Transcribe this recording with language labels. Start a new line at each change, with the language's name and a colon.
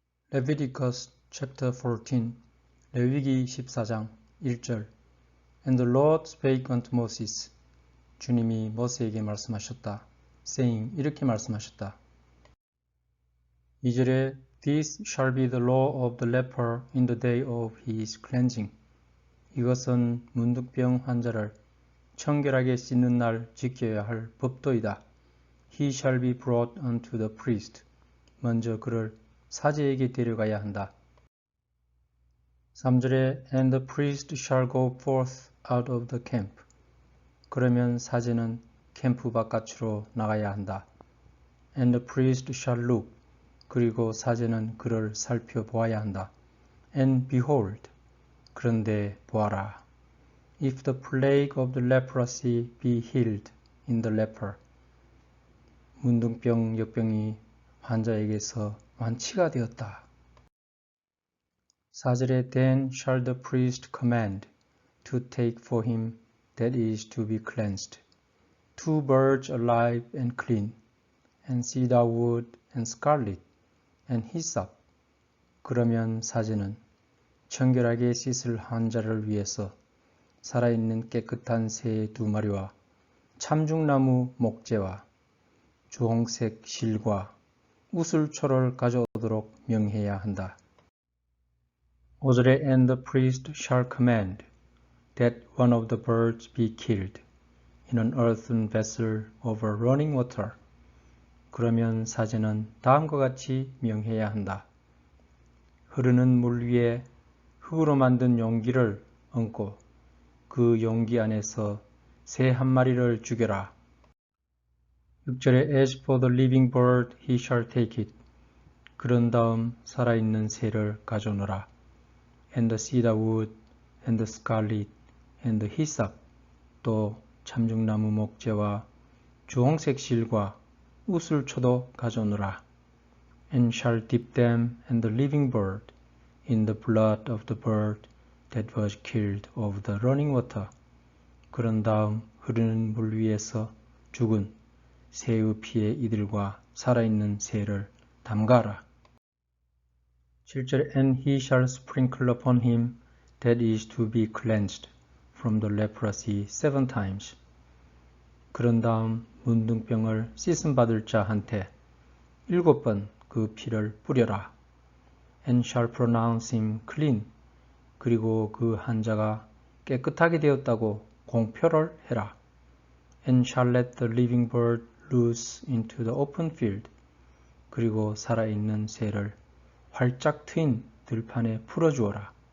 English: Leviticus chapter 14
Korean: 레위기 14장 1절
English: And the Lord spake unto Moses
Korean: 주님이 모세에게 말씀하셨다. saying 이렇게 말씀하셨다. 2절에
English: This shall be the law of the leper in the day of his cleansing.
Korean: 이것은 문둥병 환자를 청결하게 씻는 날 지켜야 할 법도이다.
English: He shall be brought unto the priest.
Korean: 먼저 그를 사제에게 데려가야 한다. 3절에
English: And the priest shall go forth out of the camp.
Korean: 그러면 사제는 캠프 바깥으로 나가야 한다.
English: And the priest shall look.
Korean: 그리고 사제는 그를 살펴보아야 한다.
English: And behold.
Korean: 그런데 보아라.
English: If the plague of the leprosy be healed in the leper.
Korean: 문둥병 역병이 환자에게서 완치가 되었다. 4절에
English: Then shall the priest command to take for him that is to be cleansed 2 birds alive and clean and cedar wood and scarlet and hyssop.
Korean: 그러면 사제는 청결하게 씻을 환자를 위해서 살아있는 깨끗한 새 2마리와 참중나무 목재와 주홍색 실과 우슬초를 가져오도록 명해야 한다. 5절에
English: And the priest shall command that one of the birds be killed in an earthen vessel over running water.
Korean: 그러면 사제는 다음과 같이 명해야 한다. 흐르는 물 위에 흙으로 만든 용기를 얹고 그 용기 안에서 새 1마리를 죽여라. 6절에
English: As for the living bird he shall take it.
Korean: 그런 다음 살아있는 새를 가져오너라.
English: And the cedar wood and the scarlet and the hyssop.
Korean: 또 참중나무 목재와 주홍색 실과 우슬초도 가져오너라.
English: And shall dip them and the living bird in the blood of the bird that was killed over the running water.
Korean: 그런 다음 흐르는 물 위에서 죽은 새의 피에 이들과 살아있는 새를 담가라. 7절에
English: And he shall sprinkle upon him that is to be cleansed from the leprosy 7 times.
Korean: 그런 다음 문둥병을 씻음 받을 자한테 7번 그 피를 뿌려라.
English: And shall pronounce him clean.
Korean: 그리고 그 환자가 깨끗하게 되었다고 공표를 해라.
English: And shall let the living bird loose into the open field.
Korean: 그리고 살아있는 새를 활짝 트인 들판에 풀어주어라.